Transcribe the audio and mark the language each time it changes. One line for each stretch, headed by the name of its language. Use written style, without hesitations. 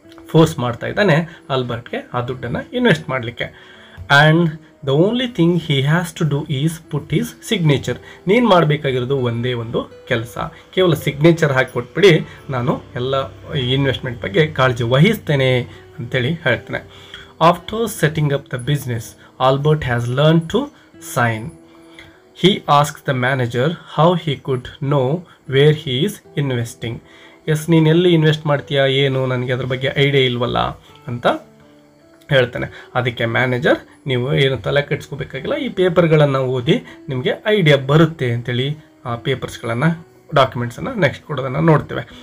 Kannada: Force ಮಾಡ್ತಾ ಇದ್ದಾನೆ ಆಲ್ಬರ್ಟ್ಗೆ ಆ ದುಡ್ಡನ್ನು ಇನ್ವೆಸ್ಟ್ ಮಾಡಲಿಕ್ಕೆ.
English: And the only thing he has to do is put his signature.
Kannada: ನೀನು ಮಾಡಬೇಕಾಗಿರೋದು ಒಂದೇ ಒಂದು ಕೆಲಸ, ಕೇವಲ ಸಿಗ್ನೇಚರ್ ಹಾಕಿ ಕೊಟ್ಬಿಡಿ, ನಾನು ಎಲ್ಲ ಇನ್ವೆಸ್ಟ್ಮೆಂಟ್ ಬಗ್ಗೆ ಕಾಳಜಿ ವಹಿಸ್ತೇನೆ ಅಂತೇಳಿ ಹೇಳ್ತಾನೆ.
English: After setting up the business, Albert has learned to sign. He asks the manager how he could know where he is investing.
Kannada: S, ನೀನು ಎಲ್ಲಿ ಇನ್ವೆಸ್ಟ್ ಮಾಡ್ತೀಯಾ, ಏನು, ನನಗೆ ಅದ್ರ ಬಗ್ಗೆ ಐಡಿಯಾ ಇಲ್ವಲ್ಲ ಅಂತ ಹೇಳ್ತಾನೆ. ಅದಕ್ಕೆ ಮ್ಯಾನೇಜರ್, ನೀವು ಏನು ತಲೆ ಕೆಡಿಸ್ಕೋಬೇಕಾಗಿಲ್ಲ, ಈ ಪೇಪರ್ಗಳನ್ನು ಓದಿ ನಿಮಗೆ ಐಡಿಯಾ ಬರುತ್ತೆ ಅಂತೇಳಿ ಆ ಪೇಪರ್ಸ್ಗಳನ್ನು ಡಾಕ್ಯುಮೆಂಟ್ಸನ್ನು ನೆಕ್ಸ್ಟ್ ಕೊಡೋದನ್ನು ನೋಡ್ತೇವೆ.